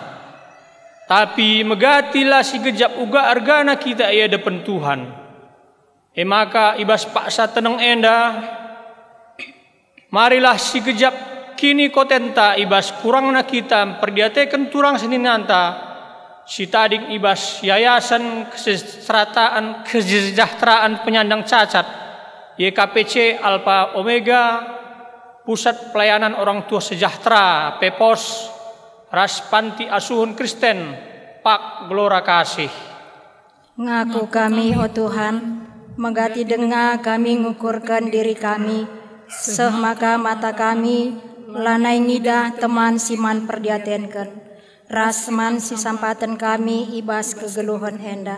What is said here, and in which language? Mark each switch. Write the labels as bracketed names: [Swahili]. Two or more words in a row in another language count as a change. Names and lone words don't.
[Batak Karo] Tapi megatilah si gejap uga argana kita ia depan Tuhan. Maka ibas paksa tenang enda. Marilah si gejap kini kotenta ibas kurangna kita perdiateken turang seninanta si tading ibas [Indonesian] yayasan kesejahteraan penyandang cacat [Batak Karo] YKPC Alpha Omega, Pusat Pelayanan Orang Tua Sejahtera PEPOS, Ras Panti Asuhan Kristen Pak Gelora Kasih. Ngaku kami, oh Tuhan, megati denga kami ngukurkan diri kami, seh maka mata kami lanai ngidah teman siman perdiatenken, rasman si sampatan kami ibas kegeluhan enda.